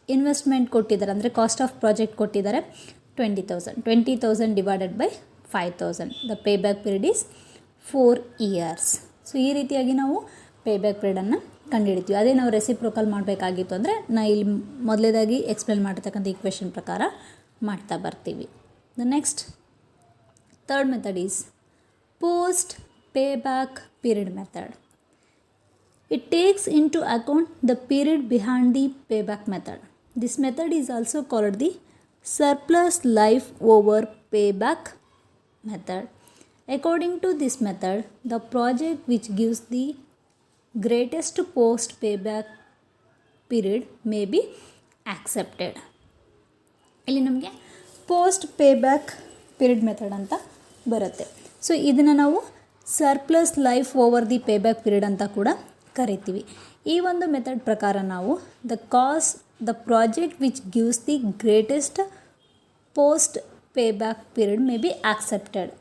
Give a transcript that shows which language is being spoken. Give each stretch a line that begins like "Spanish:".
Kannada: Investment ಕೊಟ್ಟಿದ್ದಾರೆ ಅಂದರೆ cost of project ಕೊಟ್ಟಿದ್ದಾರೆ 20,000 divided by 5,000.
English: The payback period is 4 years.
Kannada: So ಈ ರೀತಿಯಾಗಿ ನಾವು ಪೇಬ್ಯಾಕ್ ಪೀರಿಯಡನ್ನು ಕಂಡುಹಿಡಿತೀವಿ. ಅದೇ ನಾವು ರೆಸಿಪ್ರೋಕಲ್ ಮಾಡಬೇಕಾಗಿತ್ತು ಅಂದರೆ ಇಲ್ಲಿ ಮೊದಲೇದಾಗಿ ಎಕ್ಸ್ಪ್ಲೇನ್ ಮಾಡಿರ್ತಕ್ಕಂಥ ಈಕ್ವೇಷನ್ ಪ್ರಕಾರ ಮಾಡ್ತಾ ಬರ್ತೀವಿ.
English: The next third method is post payback period method. It takes into account the period behind the payback method. This method is also called the surplus life over payback method. According to this method, the project which gives the greatest post payback period may be accepted.
Kannada: ಇಲ್ಲಿ ನಮಗೆ post ಪೇಬ್ಯಾಕ್ period method ಅಂತ ಬರುತ್ತೆ. So ಇದನ್ನು ನಾವು surplus life over the ಪೇಬ್ಯಾಕ್ period ಅಂತ ಕೂಡ ಕರಿತೀವಿ. ಈ ಒಂದು ಮೆಥಡ್ ಪ್ರಕಾರ ನಾವು
English: The project which gives the greatest post payback period may be accepted.